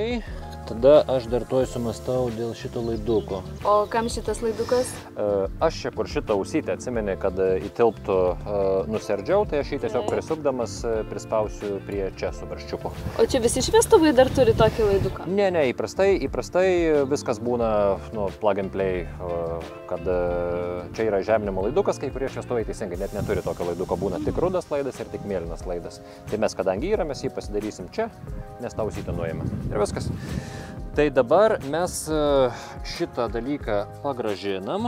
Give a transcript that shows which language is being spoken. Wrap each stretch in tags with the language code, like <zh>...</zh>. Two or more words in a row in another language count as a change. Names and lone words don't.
<lt>Tada aš dar tuoj sumastau dėl šito laiduko. O kam šitas laidukas? Aš čia, kur šitą ausytę atsimeni, kad įtilptų nuserdžiau, tai aš jį tiesiog prisukdamas prispausiu prie čia su barščiuku. O čia visi šviestuvai dar turi tokį laiduką? Ne, įprastai viskas būna</lt> <en>plug and play,</en> <lt>kad čia yra žeminimo laidukas, kai kurie šviestuvai teisingai net neturi tokio laiduko, būna tik rudas laidas ir tik mėlynas laidas. Tai mes, kadangi yra, mes jį pasidarysim čia, nes tą ausytę nuėjame. Ir viskas. Tai dabar mes šitą dalyką pagrąžinam.</lt>